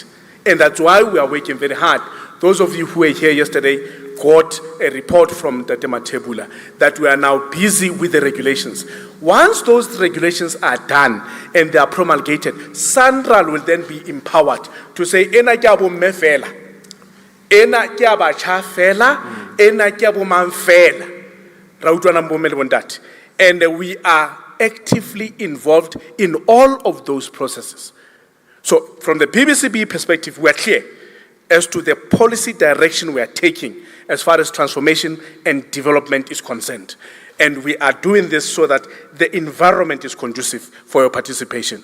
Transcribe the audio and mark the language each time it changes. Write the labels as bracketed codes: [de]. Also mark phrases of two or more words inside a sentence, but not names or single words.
[en] And that's why we are working very hard. Those of you who were here yesterday got a report from Dr. Matebula that we are now busy with the regulations. Once those regulations are done and they are promulgated, Central will then be empowered to say, [st] "Ena ke abo mme fela, ena ke abatjha fela, ena ke abo mang fela." Ra utlwana mbomme le bontate. [en] And we are actively involved in all of those processes. So from the BBCB perspective, we are clear as to the policy direction we are taking as far as transformation and development is concerned. And we are doing this so that the environment is conducive for your participation.